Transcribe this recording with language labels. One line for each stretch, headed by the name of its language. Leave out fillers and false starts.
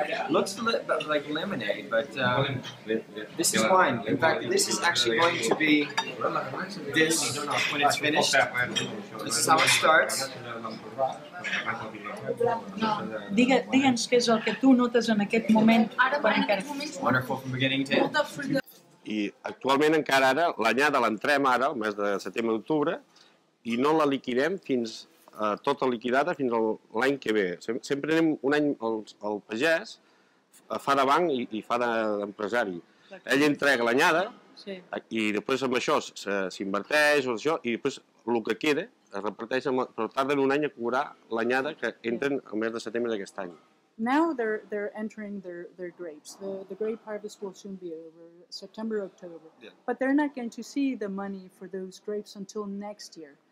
English: Looks like lemonade, but this is wine. In fact, this is actually going to be this when it's finished. This is how it starts.
Catalan: Digue'ns què és el que tu notes en aquest moment.
English: Wonderful from beginning to end.
Catalan: I actualment encara ara, l'anyada l'entrem ara, el mes de setembre-octubre, i no la liquidem fins tota liquidada fins l'any que ve. Sempre anem un any al pagès, fa de banc i fa d'empresari. Ell entrega l'anyada i després amb això s'inverteix i després el que queda es reparteixen, però tarden un any a cobrar l'anyada que entren al mes de setembre d'aquest any.
English: Now they're entering their grapes. The grape harvest will soon be over, September, October. Yeah. But they're not going to see the money for those grapes until next year.